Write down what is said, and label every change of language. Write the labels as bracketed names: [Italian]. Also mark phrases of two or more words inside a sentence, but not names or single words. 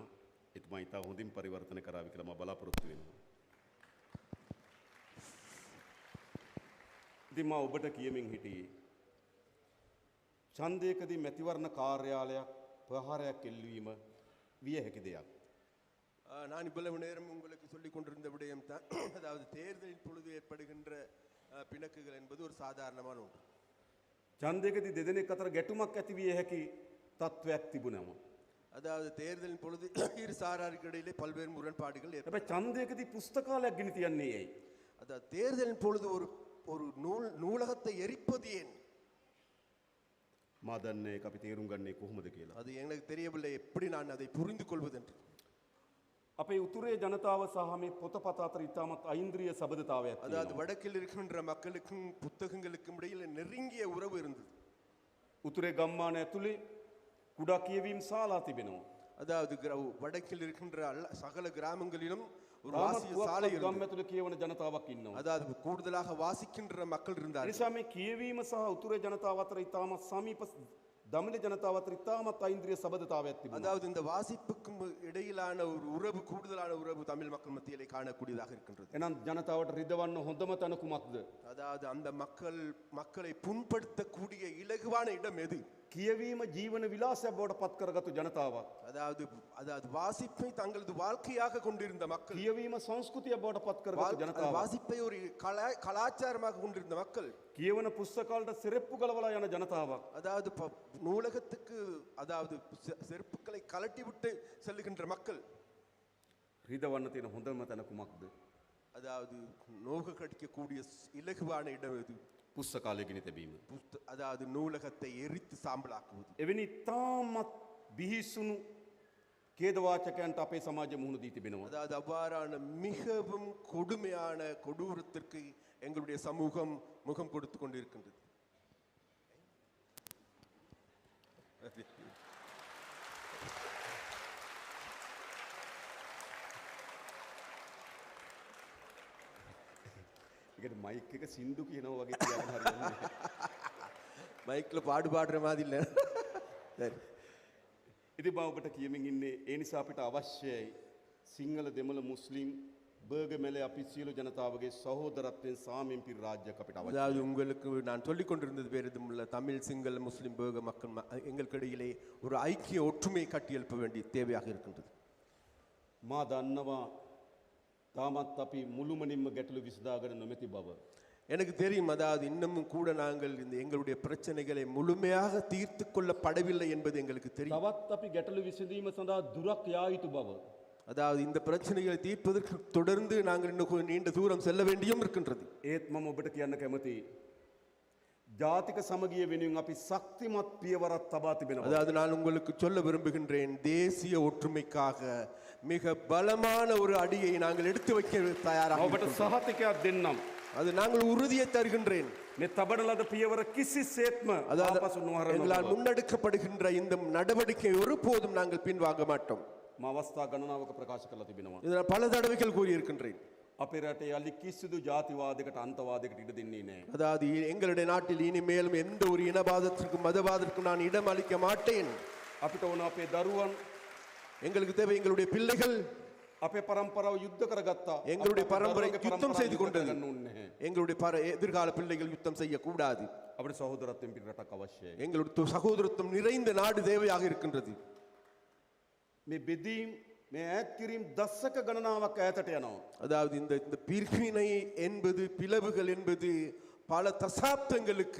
[Sinhala] එතුමා ඉතා හොඳින් පරිවර්තන කරාවි කියලා මම බලාපොරොත්තු වෙනවා. ඉතින් මම ඔබට කියමින් හිටියේ ඡන්දයකදී මැතිවරණ කාර්යාලයක් ප්‍රහාරයක් එල්ලවීම විය හැකි දෙයක්. [Tamil] நான் இவ்வளவு நேரம் உங்களுக்கு சொல்லிக் கொண்டிருந்த விடயம் தான் அதாவது தேர்தலின் பொழுது ஏற்படுகின்ற பிணக்குகள் என்பது ஒரு சாதாரணமான ஒன்று. [Sinhala] ඡන්දයකදී දෙදෙනෙක් අතර ගැටුමක් ඇති විය හැකි තත්වයක් තිබුණා. [Tamil] அதாவது தேர்தலின் பொழுது இரு சாராருக்கு இடையிலே பல்வேறு முரண்பாடுகள் [Sinhala] හැබැයි ඡන්දයකදී පුස්තකාලයක් गिनी තියන්නේ ඇයි? [Tamil] அதாவது தேர்தலின் பொழுது ஒரு ஒரு நூலகத்தை எரிப்பது ஏன்? [Sinhala] මා දන්නේ ඒක අපි තේරුම් ගන්නේ කොහොමද කියලා. [Tamil] அது எனக்கு தெரியவில்லை எப்படி நான் அதை புரிந்து கொள்வது என்று. [Sinhala] අපේ උතුරේ ජනතාව සහ මේ පොතපත අතර ඉතාමත් ஐந்திரிய සබඳතාවයක් [Tamil] அதாவது [Sinhala] තියෙනවා. [Tamil] வடக்கில் இருக்கின்ற மக்களுக்கும் புத்தகங்களுக்கும் இடையில் நெருங்கிய உறவு இருந்தது. [Sinhala] උතුරේ ගම්මාන ඇතුලේ කුඩා කියවීම් ශාලා තිබෙනවා. [Tamil] அதாவது வடக்கில் இருக்கின்ற சகல கிராமங்களிலும் ஒரு [Sinhala] තාමත් [Tamil] வாசிய சாலை [Sinhala] පුවත්පත් ගම් [Tamil] இருந்தது. [Sinhala] ඇතුලේ කියවන ජනතාවක් ඉන්නවා. [Tamil] அதாவது கூடுதலாக வாசிக்கின்ற மக்கள் இருந்தார்கள். [Sinhala] නිසා මේ කියවීම සහ උතුරේ ජනතාව අතර ඉතාමත් සමීප දමිළ ජනතාව අතර ඉතාමත් ஐந்திரிய සබඳතාවයක් තිබුණා. [Tamil] அதாவது இந்த வாசிப்புக்கும் இடையிலான ஒரு உறவு கூடுதலான உறவு தமிழ் மக்கள் மத்தியிலே காணக்கூடியதாக இருக்கின்றது. [Sinhala] එහෙනම් ජනතාවට රිදවන්න හොඳම තැන කුමක්ද? [Tamil] அதாவது அந்த மக்களை புண்படுத்தக்கூடிய இலகுவான இடம் எது? [Sinhala] කියවීම ජීවන විලාසයක් බවට පත් කරගත්තු ජනතාවක්. [Tamil] அதாவது வாசிப்பை தங்களது வாழ்க்கையாக கொண்டிருந்த மக்கள், [Sinhala] කියවීම සංස්කෘතියක් බවට පත් කරගත්තු ජනතාවක්. [Tamil] வாசிப்பை ஒரு கலாச்சாரமாக கொண்டிருந்த மக்கள், [Sinhala] කියවන පුස්තකාලට සිරෙප්පු ගලවලා යන ජනතාවක්. [Tamil] அதாவது நூலகத்துக்கு அதாவது செருப்புக்களை கலட்டி விட்டு செல்லுகின்ற மக்கள். [Sinhala] රිදවන්න තියෙන හොඳම තැන කුමක්ද? [Tamil] அதாவது நோக கடிக்கக்கூடிய இலகுவான இடம் எது? [Sinhala] පුස්තකාලය गिनी තැබීම. [Tamil] அதாவது நூலகத்தை எரித்து சாம்பலாக்குவது. [Sinhala] එවැනි තාමත් බිහිසුණු ඛේදවාචකයන්ට අපේ සමාජය මුහුණ දී තිබෙනවා. [Tamil] அதாவது அவ்வாறான மிகவும் கொடுமையான கொடூரத்திற்கு எங்களுடைய சமூகம் முகம் கொடுத்து கொண்டிருக்கின்றது. [Sinhala] ඒකට මයික් එක සින්දු කියනවා වගේ කියන්න හරියන්නේ. [Tamil] மைக்ல பாடுற மாதிரி இல்ல. சரி. [Sinhala] ඉතින් මම ඔබට කියමින් ඉන්නේ ඒ නිසා අපිට අවශ්‍යයි සිංහල දෙමළ මුස්ලිම් බර්ගමැලේ අපි සියලු ජනතාවගේ සහෝදරත්වයෙන් සාමයෙන් පිරි රාජ්‍යයක් අපිට අවශ්‍යයි. [Tamil] அதாவது உங்களுக்கு நான் சொல்லிக் கொண்டிருந்தது வேறு எதுவும் தமிழ் சிங்கள முஸ்லிம் பேக மக்கள் எங்களுக்கு இடையிலே ஒரு ஐக்கிய ஒற்றுமை கட்டியெழுப்ப வேண்டிய தேவையாக இருக்கின்றது. [Sinhala] මා දන්නවා තාමත් අපි මුළුමනින්ම ගැටලු විසඳාගෙන නොමැති බව. [Tamil] எனக்கு தெரியும், அதாவது இன்னமும் கூட நாங்கள் இந்த எங்களுடைய பிரச்சனைகளை முழுமையாக தீர்த்து கொள்ளப்படவில்லை என்பது எங்களுக்கு தெரியும். [Sinhala] තවත් අපි ගැටලු විසඳීම සඳහා දුරක් යා යුතු බව. [Tamil] அதாவது இந்த பிரச்சனைகளை தீர்ப்பதற்கு தொடர்ந்து நாங்கள் இன்னும் நீண்ட தூரம் செல்ல வேண்டியும் இருக்கின்றது. [Sinhala] ඒත් මම ඔබට කියන්න කැමතියි ජාතික සමගිය වෙනුවෙන් අපි ශක්තිමත් පියවරක් තබා තිබෙනවා. [Tamil] அதாவது நான் உங்களுக்கு சொல்ல விரும்புகின்றேன், தேசிய ஒற்றுமைக்காக மிக பலமான ஒரு அடியை நாங்கள் எடுத்து வைக்க தயாராக [Sinhala] ඔබට [Tamil] இருக்கிறோம். [Sinhala] සහතිකයක් දෙන්නම්. [Tamil] அது நாங்கள் உறுதியை தருகின்றேன். [Sinhala] මේ තබන ලද පියවර කිසිසේත්ම [Tamil] அதாவது [Sinhala] ආපසු නොහරන [Tamil] எங்களால் [Sinhala] බව. [Tamil] முன்னெடுக்கப்படுகின்ற இந்த நடவடிக்கை ஒருபோதும் நாங்கள் பின்வாங்க மாட்டோம். [Sinhala] මම අවස්ථා ගණනාවක ප්‍රකාශ කරලා තිබෙනවා. [Tamil] இதை நான் பல தடவைகள் கூறியிருக்கின்றேன். [Sinhala] අපේ රටේ යලි කිසිදු ජාතිවාදයකට අන්තවාදයකට ඉඩ දෙන්නේ නැහැ. [Tamil] அதாவது எங்களுடைய நாட்டில் இனிமேலும் எந்த ஒரு இனவாதத்திற்கும் மதவாதத்திற்கும் நான் இடம் அளிக்க மாட்டேன். [Sinhala] අපිට ඕන අපේ දරුවන් [Tamil] எங்களுக்கு தேவை எங்களுடைய பிள்ளைகள் [Sinhala] අපේ පරම්පරාව යුද්ධ කරගත්තා. [Tamil] எங்களுடைய [Sinhala] අපේ [Tamil] பரம்பரை [Sinhala] දරුවන්ගේ [Tamil] யுத்தம் [Sinhala] පරම්පරාව [Tamil] செய்து [Sinhala] යුද්ධ [Tamil] கொண்டது. [Sinhala] කරගන්න ඕනේ නැහැ. [Tamil] எங்களுடைய எதிர்கால பிள்ளைகள் யுத்தம் செய்யக்கூடாது. [Sinhala] අපිට සහෝදරත්වයෙන් පිට රටක් අවශ්‍යයි. [Tamil] எங்களுடைய சகோதரத்துவம் நிறைந்த நாடு தேவையாக இருக்கின்றது. [Sinhala] මේ බෙදීම් මේ ඈත් කිරීම දශක ගණනාවක් ඈතට යනවා. [Tamil] அதாவது இந்த இந்த பிரிவினை என்பது பிளவுகள் என்பது பல தசாப்தங்களுக்கு